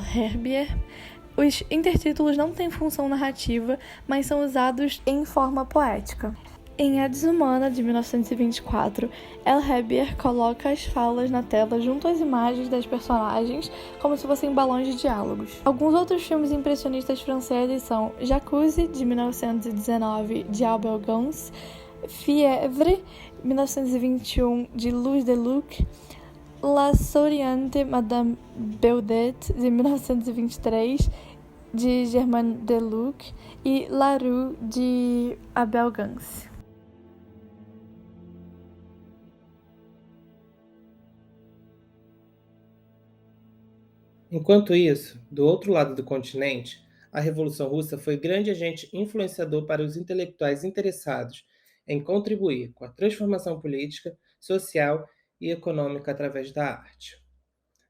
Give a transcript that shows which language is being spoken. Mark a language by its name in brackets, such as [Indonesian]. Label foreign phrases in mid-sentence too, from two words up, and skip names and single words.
[Portuguese] Herbier, os intertítulos não têm função narrativa, mas são usados em forma poética. Em A Desumana, de 1924, El Herbier coloca as falas na tela junto às imagens das personagens, como se fossem balões de diálogos. Alguns outros filmes impressionistas franceses são Jacuzzi, de 1919, de Abel Gance, Fièvre, 1921, de Louis Deluc, La Souriante Madame Baudet, de 1923, de Germain Deluc, e La Rue, de Abel Gance. Enquanto isso, do outro lado do continente, a Revolução Russa foi grande agente influenciador para os intelectuais interessados em contribuir com a transformação política, social e econômica através da arte.